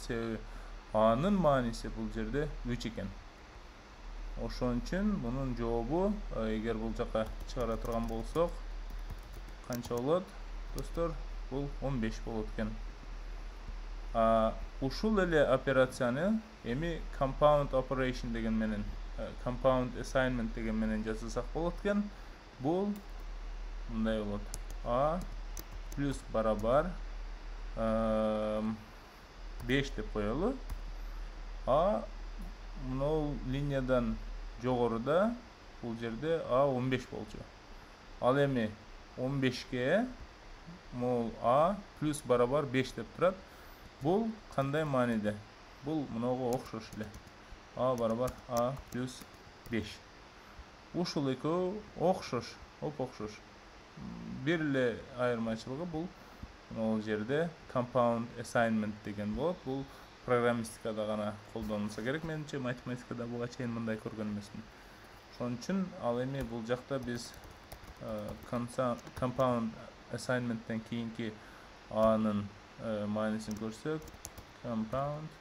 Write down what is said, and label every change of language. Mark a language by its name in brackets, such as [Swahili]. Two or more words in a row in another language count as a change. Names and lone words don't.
[Kyrgyz] Себеби A'нын мааниси бул жерде 3 экен. Ошон үчүн мунун жообу эгер бул жака чыгара турган болсок канча болот достор? Бул 15 болот экен. Ушул эле операцияны эми [English] compound operation [Kyrgyz] деген менен [English] compound assignment [Kyrgyz] деген менен жасасак болот экен. Бул мындай болот. А плюс барабар 5 деп коелу. А мынау линиядан жогоруда бул жерде А 15 болчу. Ал эми 15ке мол А плюс барабар 5 деп турат. Бул кандай мааниде? Бул мынауга окшош эле. А барабар А плюс 5. Ушул экөө окшош, окшош. Бир эле айырмачылыгы бул могул жерде [English] compound assignment [Kyrgyz] деген болот. Бул программистикада гана колдонулса керек менимче, математикада буга чейин мындай көргөн эмесмин. Ошон үчүн ал эми бул жакта биз [English] compound assignmenттен [Kyrgyz] кийинки A'нын маанисин көрсөк, compound